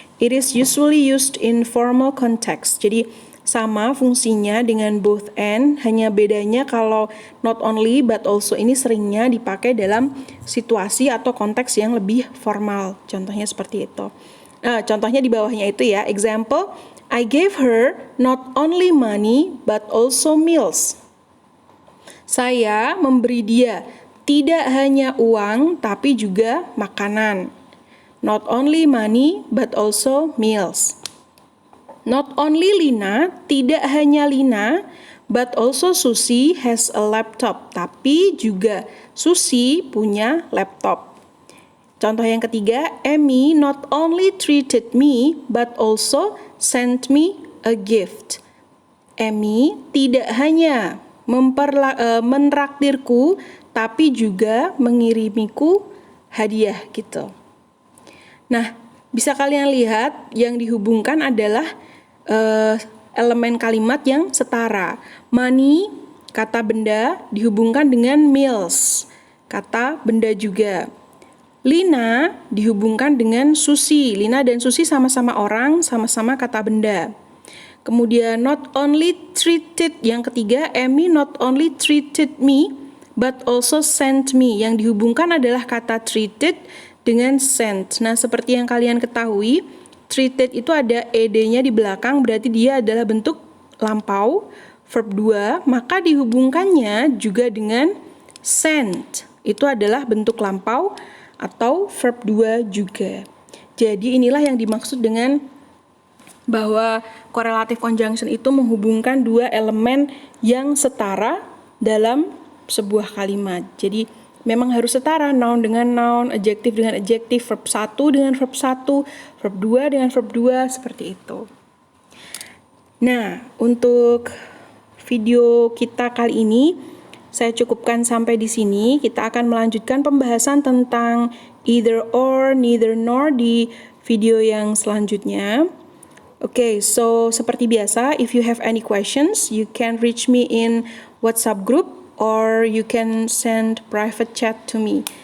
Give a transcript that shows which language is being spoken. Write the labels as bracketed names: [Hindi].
[English] It is usually used in formal context. [Indonesian] Jadi sama fungsinya dengan both and, hanya bedanya kalau not only but also ini seringnya dipakai dalam situasi atau konteks yang lebih formal. Contohnya seperti itu. Contohnya di bawahnya itu ya. [English] Example, I gave her not only money but also meals. [Indonesian] Saya memberi dia tidak hanya uang tapi juga makanan. [English] Not only money but also meals. Not only Lina, [Indonesian] tidak hanya Lina, [English] but also Susi has a laptop. [Indonesian] Tapi juga Susi punya laptop. Contoh yang ketiga, [English] Amy not only treated me, but also sent me a gift. [Indonesian] Amy tidak hanya menraktirku, tapi juga mengirimiku hadiah gitu. Nah, bisa kalian lihat yang dihubungkan adalah elemen kalimat yang setara. Money, kata benda, dihubungkan dengan meals, kata benda juga. Lina dihubungkan dengan Susi. Lina dan Susi sama-sama orang, sama-sama kata benda. Kemudian [English] not only treated, [Indonesian] yang ketiga, [English] Amy not only treated me but also sent me. [Indonesian] Yang dihubungkan adalah kata treated dengan sent. Nah, seperti yang kalian ketahui, treated itu ada ed-nya di belakang, berarti dia adalah bentuk lampau, verb 2, maka dihubungkannya juga dengan sent. Itu adalah bentuk lampau atau verb 2 juga. Jadi inilah yang dimaksud dengan bahwa correlative conjunction itu menghubungkan dua elemen yang setara dalam sebuah kalimat. Jadi memang harus setara, noun dengan noun, adjective dengan adjective, verb 1 dengan verb 1, verb 2 dengan verb 2, seperti itu. Nah, untuk video kita kali ini saya cukupkan sampai di sini. Kita akan melanjutkan pembahasan tentang either or, neither nor di video yang selanjutnya. [English] Okay, so [Indonesian] seperti biasa, [English] if you have any questions, you can reach me in WhatsApp group or you can send private chat to me.